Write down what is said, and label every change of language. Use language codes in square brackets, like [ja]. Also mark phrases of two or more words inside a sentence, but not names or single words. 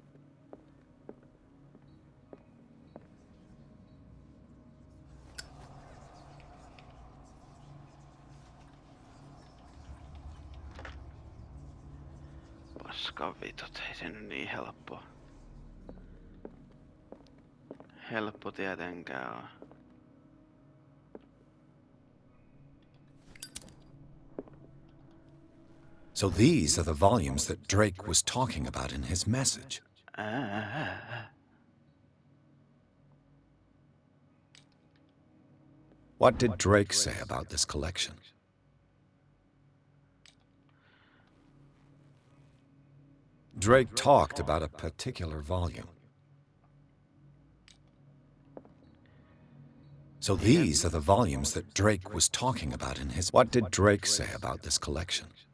[fi] Paskan vitut, ei se nyt niin helppoa. Helppo tietenkään on. [en] So these are the volumes that Drake was talking about in his message. What did Drake say about this collection? Drake talked about a particular volume. So these are the volumes that Drake was talking about in his... What did Drake say about this collection?